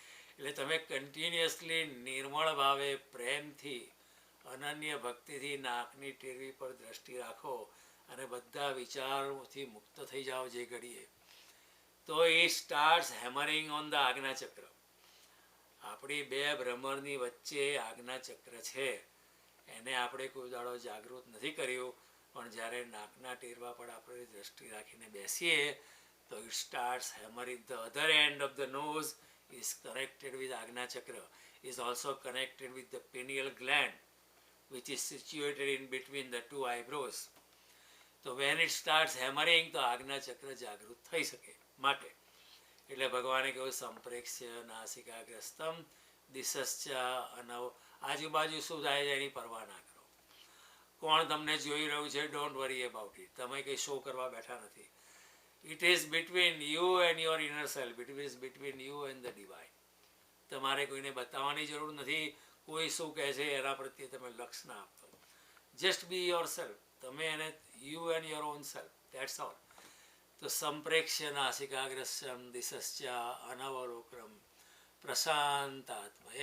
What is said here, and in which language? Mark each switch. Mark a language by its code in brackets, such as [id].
[gu] એટલે તમે કન્ટિન્યુઅસલી નિર્મળ ભાવે પ્રેમથી અનન્ય ભક્તિથી નાકની ટેરવી પર દ્રષ્ટિ રાખો અને બધા વિચારોથી મુક્ત થઈ જાઓ જે ઘડીએ, તો એ [en] starts hammering on the [gu] આજ્ઞાચક્ર. આપણી બે ભ્રમરની વચ્ચે આજ્ઞાચક્ર છે, એને આપણે કોઈ દાડો જાગૃત નથી કર્યું. પણ જ્યારે નાકના ટેરવા પર આપણે દ્રષ્ટિ રાખીને બેસીએ તો [en] It starts hammering. The other end of the nose is connected with Ajna Chakra, is also connected with the pineal gland, which is situated in between the two eyebrows. So when it starts hammering, [gu] તો આજ્ઞા ચક્ર જાગૃત થઈ શકે. માટે એટલે ભગવાને કહ્યું [sa] સંપ્રેક્ષ્ય નાસિકાગ્રસ્તમ દિશશ્ચ અનવ. [gu] આજુબાજુ શું થાય છે એની પરવા ના કરો. કોણ તમને જોઈ રહ્યું છે, [en] Don't worry about it. [gu] તમે કંઈ શો કરવા બેઠા નથી. [en] It is between you and your inner self. It is between you and the divine. [gu] તમારે કોઈને બતાવવાની જરૂર નથી. કોઈ શું કહે છે એના પ્રત્યે તમે લક્ષ ના આપતો. [en] Just be yourself. [gu] તમે એને [en] You and your own self, that's all. [gu] તો [sa] સંપ્રેક્ષ્ય નાસિકાગ્રસ્યમ દિશશ્ચ અનવલોકનમ પ્રશાંત આત્મા.